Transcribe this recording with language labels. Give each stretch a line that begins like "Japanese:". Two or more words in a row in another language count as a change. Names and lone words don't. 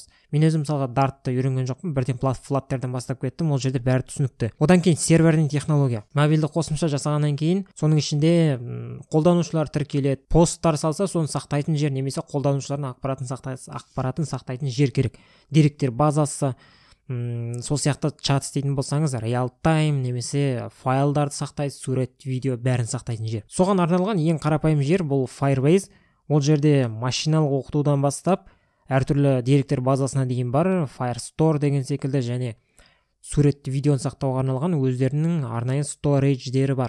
Kazakh: Мен өзім мысалға Dartты үйренген жоқпын, бірден Flutterдан бастап кеттім, ол жерде бәрі түсінікті. Одан кейін сервердің технология. Мобильді қосымша жасағаннан кейін, соның ішінде қолданушылар тіркеледі, посттар салса, соны сақтайтын жер, немесе қолданушылардың ақпаратын сақтайтын жер керек. Деректер базасы, сол сияқты чат істейтін болсаңыз,
English: real time
Kazakh: немесе файлдарды сақтайды, сурет, видео бәрін сақтайтын жер. Соған арналған ең қарапайым жер бұл Firebase. Ол жерде машиналық оқытудан бастап әртүрлі деректер базасына дейін бар, Firestore деген секілді, және суретті, видеоны сақтауға арналған өздерінің арнайы сторидждері бар.